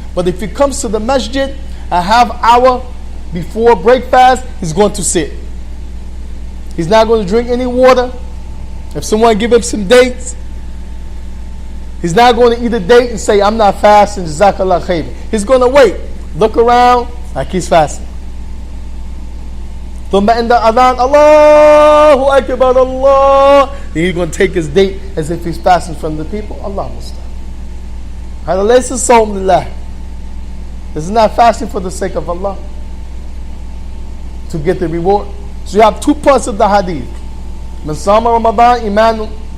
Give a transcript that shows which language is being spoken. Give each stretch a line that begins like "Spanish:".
English: But if he comes to the masjid a half hour before breakfast, he's going to sit. He's not going to drink any water. If someone give him some dates, he's not going to eat a date and say, I'm not fasting, jazakallah khair. He's going to wait, look around like he's fasting.
Arabic: ثم عند أذان الله أكبر الله.
English: Then he's going to take his date as if he's fasting from the people. Allah musta'an.
Arabic: هذا ليس صوم لله.
English: This is not fasting for the sake of Allah to get the reward. So you have two parts of the hadith.
Arabic: Man sama Ramadan iman.